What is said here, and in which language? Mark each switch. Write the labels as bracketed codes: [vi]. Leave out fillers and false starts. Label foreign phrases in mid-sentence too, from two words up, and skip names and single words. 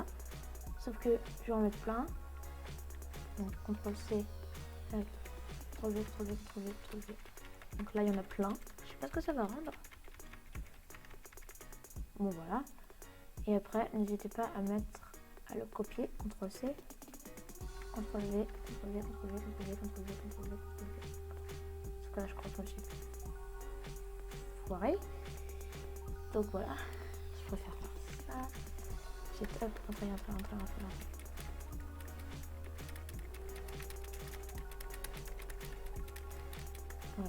[fr] Sauf que je vais en mettre plein. Donc CTRL C. Trop vite. Donc là il y en a plein. Je sais pas ce que ça va rendre. Bon voilà. Et après, n'hésitez pas à mettre à le copier. CTRL-C, CTRL-V, CTRL-V, CTRL-V, CTRL-V, CTRL-V, CTRL-V, CTRL-V. Parce que là, je crois que je suis foiré. Donc voilà, je préfère faire ça. J'ai hop, entrer. Voilà.